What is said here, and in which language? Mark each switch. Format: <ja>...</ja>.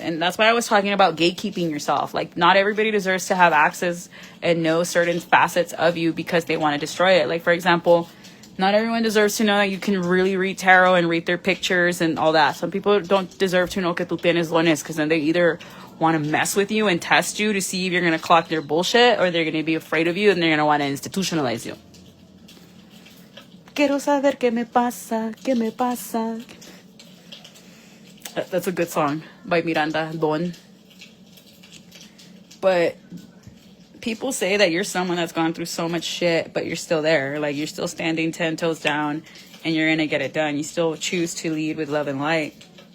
<en>And that's why I was talking about gatekeeping yourself. Like, not everybody deserves to have access and know certain facets of you because they want to destroy it. Like, for example, not everyone deserves to know that you can really read tarot and read their pictures and all that. Some people don't deserve to know</en> <es>que tú tienes dones,</es> <en>because then they either want to mess with you and test you to see if you're going to clock their bullshit, or they're going to be afraid of you and they're going to want to institutionalize you.</en> <es>Quiero saber qué me pasa, qué me pasa.</es> <en>That's a good song by Miranda Don. But people say that you're someone that's gone through so much shit, but you're still there. Like, you're still standing 10 toes down and you're going to get it done. You still choose to lead with love and light.</en>